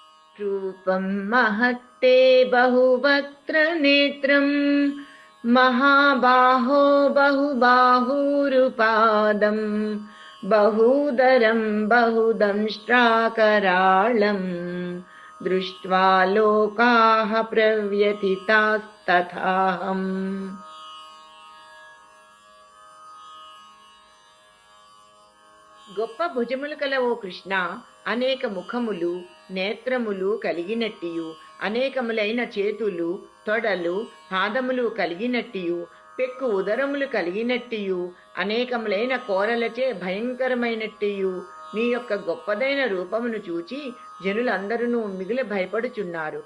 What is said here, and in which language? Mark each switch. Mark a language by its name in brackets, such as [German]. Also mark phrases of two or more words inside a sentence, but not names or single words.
[Sanskrit] रूपं महत्ते बहुवक्त्रनेत्रं महाबाहो बहुबाहुरुपादं बहूदरं बहुदंष्ट्राकराळं दृष्ट्वा लोकाः प्रव्यथितास्तथाहम्। [Telugu] గొప్ప భుజములు కల ఓ కృష్ణ, అనేక ముఖములు నేత్రములు కలిగినట్టియు, అనేకములైన చేతులు తొడలు పాదములు కలిగినట్టియు, పెక్కు ఉదరములు కలిగినట్టియు, అనేకములైన కోరలచే భయంకరమైనట్టియు నీ యొక్క గొప్పదైన రూపమును చూచి జనులందరూ మిగిలి భయపడుచున్నారు.